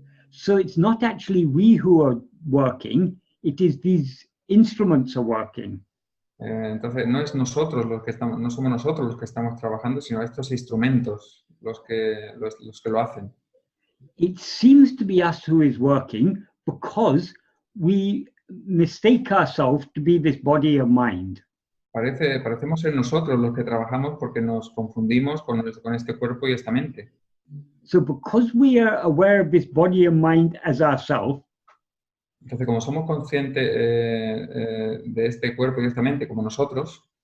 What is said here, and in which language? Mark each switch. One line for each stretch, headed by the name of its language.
English: So it's not actually we who are working, it is these instruments are working.
Spanish: Entonces no es nosotros no somos nosotros los que estamos trabajando, sino estos instrumentos los que lo hacen.
English: It seems to be us who is working because we mistake ourselves to be this body of mind.
Spanish: Parecemos ser nosotros los que trabajamos porque nos confundimos con este cuerpo y esta mente.
English: So because we are aware of this body and mind as ourself,
Spanish: entonces como somos conscientes de este cuerpo y de esta mente como nosotros,